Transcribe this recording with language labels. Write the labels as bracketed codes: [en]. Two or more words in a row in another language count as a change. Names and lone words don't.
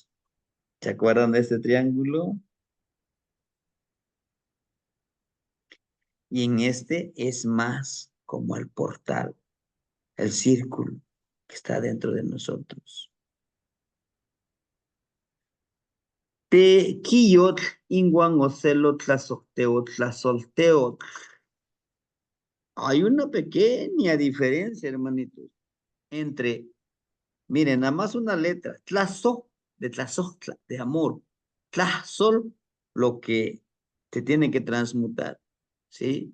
[es] ¿Se acuerdan de este triángulo? Y en este es más como el portal, el círculo que está dentro de nosotros. [nah] Te quillot, inguan ocelot, tlazoteot, tlazolteot. [es] Hay una pequeña diferencia, hermanitos, entre, miren, nada más una letra, tlazo, de tlazotla, de amor, tlazol, lo que te tiene que transmutar, ¿sí?